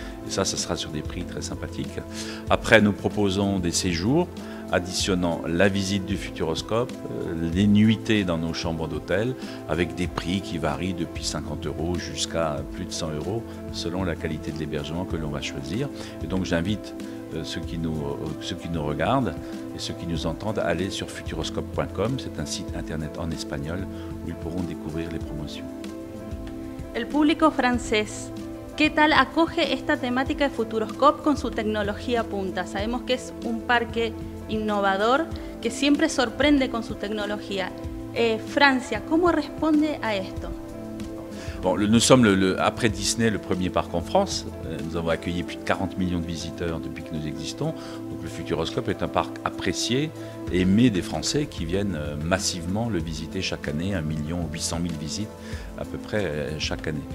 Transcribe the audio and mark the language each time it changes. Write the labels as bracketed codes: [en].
[fr] Et ça sera sur des prix très sympathiques. Après, nous proposons des séjours additionnant la visite du Futuroscope, les nuitées dans nos chambres d'hôtel, avec des prix qui varient depuis 50 € jusqu'à plus de 100 € selon la qualité de l'hébergement que l'on va choisir. Et donc j'invite ceux qui nous regardent et ceux qui nous entendent à aller sur futuroscope.com, c'est un site internet en espagnol où ils pourront découvrir les promotions. [es] El público francés, ¿qué tal acoge esta temática de Futuroscope con su tecnología punta? Sabemos que es un parque innovador que siempre sorprende con su tecnología. Francia, ¿cómo responde a esto? [fr] Bon, nous sommes, après Disney, le premier parc en France. Nous avons accueilli plus de 40 millions de visiteurs depuis que nous existons. Donc le Futuroscope est un parc apprécié et aimé des Français qui viennent massivement le visiter chaque année, 1 800 000 visites à peu près chaque année.